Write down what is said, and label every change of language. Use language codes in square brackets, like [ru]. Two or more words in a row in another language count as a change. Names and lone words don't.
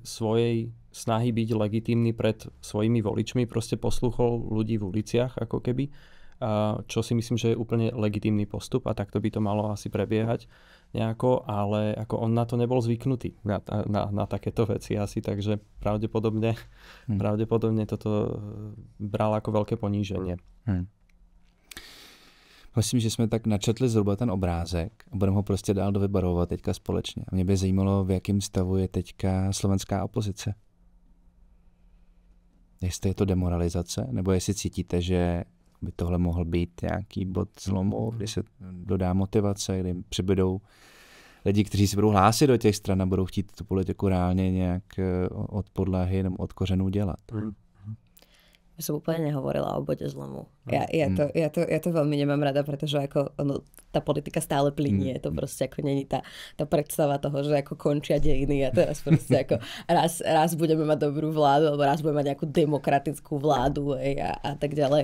[sk] svojej snahy byť legitímny pred svojimi voličmi proste poslúchol ľudí v uliciach ako keby, čo si myslím, že je úplne legitímny postup a takto by to malo asi prebiehať nejako, ale ako on na to nebol zvyknutý na takéto veci asi, takže pravdepodobne toto bral ako veľké poníženie. [cs] Myslím, že jsme tak načetli zhruba ten obrázek a budeme ho prostě dál dovybarvovat teďka společně. A mě by zajímalo, v jakém stavu je teďka slovenská opozice. Jestli je to demoralizace, nebo jestli cítíte, že by tohle mohl být nějaký bod zlomu, kdy se dodá motivace, kdy přibydou lidi, kteří se budou hlásit do těch stran a budou chtít tu politiku reálně nějak od podlahy nebo od kořenů dělat. [sk] Ja som úplne nehovorila o bode zlomu. Ja to veľmi nemám rada, pretože ako tá politika stále plynie. To proste ako není tá predstava toho, že ako končia dejiny a teraz proste ako raz budeme mať dobrú vládu alebo raz budeme mať nejakú demokratickú vládu a tak ďalej.